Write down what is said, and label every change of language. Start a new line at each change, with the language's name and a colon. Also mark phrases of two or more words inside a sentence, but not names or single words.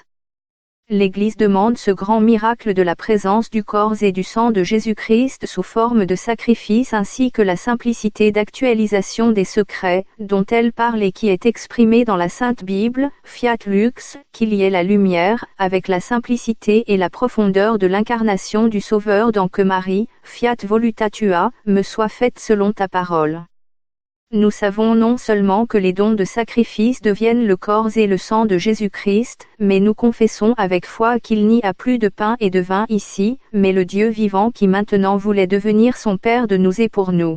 French: L'Église demande ce grand miracle de la présence du corps et du sang de Jésus-Christ sous forme de sacrifice ainsi que la simplicité d'actualisation des secrets, dont elle parle et qui est exprimée dans la Sainte Bible,
Latin: Fiat Lux,
French: qu'il y ait la lumière, avec la simplicité et la profondeur de l'incarnation du Sauveur dans que Marie,
Latin: Fiat voluta tua,
French: me soit faite selon ta parole. Nous savons non seulement que les dons de sacrifice deviennent le corps et le sang de Jésus-Christ, mais nous confessons avec foi qu'il n'y a plus de pain et de vin ici, mais le Dieu vivant qui maintenant voulait devenir son Père de nous et pour nous.